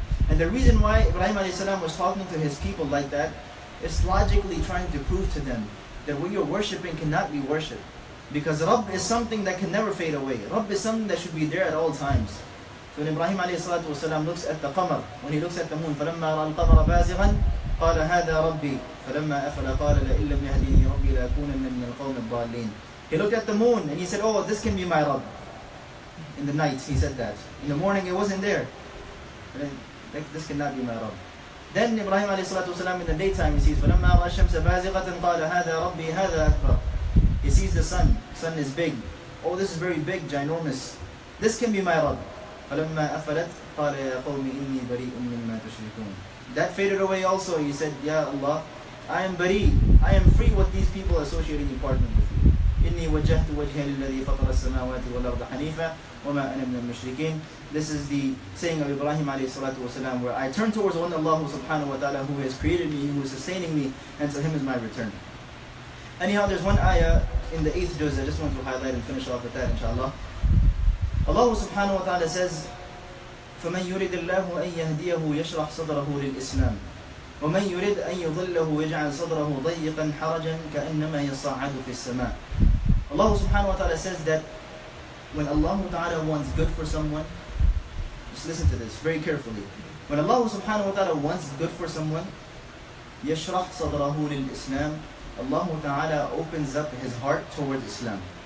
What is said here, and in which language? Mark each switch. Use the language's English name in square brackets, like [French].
[English] And the reason why Ibrahim alayhi salam was talking to his people like that, is logically trying to prove to them that what you're worshipping cannot be worshipped. Because Rabb is something that can never fade away. Rabb is something that should be there at all times. So when Ibrahim alayhi salatu wasalam looks at the qamar, when he looks at the moon, [Arabic] فَلَمَّا رَأَى الْقَمَرَ بَازِغًا قال هذا ربي فلما أفل قال لئن لم يهدني ربي لأكونن من القوم الضالين. [English] He looked at the moon and he said, oh, this can be my Rabb. In the night he said that. In the morning it wasn't there. This cannot be my Rabb. Then Ibrahim ﷺ in the daytime he sees [Arabic] فَلَمَّا رَأَى الشَّمْسَ بَازِغَةً قَالَ هَذَا رَبِّي هَذَا أَكْبَرُ. [English] He sees the sun. Sun is big. Oh, this is very big, ginormous. This can be my Rabb. [Arabic] فَلَمَّا أَفَلَتْ قَالَ يَا قَوْمِ إِنِّي بَرِيءٌ مِّمَّا تُشْرِكُونَ. [English] That faded away also. He said, Ya Allah, I am bari. I am free what these people associating you partner with you. [Arabic] إِنِّي وَجَّهْتُ وَجْهِي لِلَّذِي فَطَرَ السَّمَاوَاتِ وَالْأَرْضَ حَنِيفًا وَمَا أَنَا مِنَ الْمُشْرِكِينَ. [English] This is the saying of Ibrahim ﷺ, where I turn towards one Allah subhanahu wa ta'ala who has created me, who is sustaining me, and to Him is my return. Anyhow, there's one ayah in the 8th juz I just want to highlight and finish off with that, inshallah. Allah subhanahu wa ta'ala says, [Arabic] فَمَنْ يُرِدِ اللَّهُ أَنْ يَهْدِيَهُ يَشْرَحْ صَدْرَهُ لِلْإِسْلَامِ وَمَنْ يُرِدْ أَنْ يُضِلَّهُ يَجْعَلْ صَدْرَهُ ضَيِّقًا حَرَجًا كَأَنَّمَا يَصَّعَّدُ فِي السَّمَاءِ. [English] Allah subhanahu wa ta'ala says that when Allah ta'ala wants good for someone, just listen to this very carefully. When Allah subhanahu wa ta'ala wants good for someone, [Arabic] يَشْرَحْ صَدْرَهُ لِلْإِسْلَامِ, [English] Allah ta'ala opens up his heart towards Islam.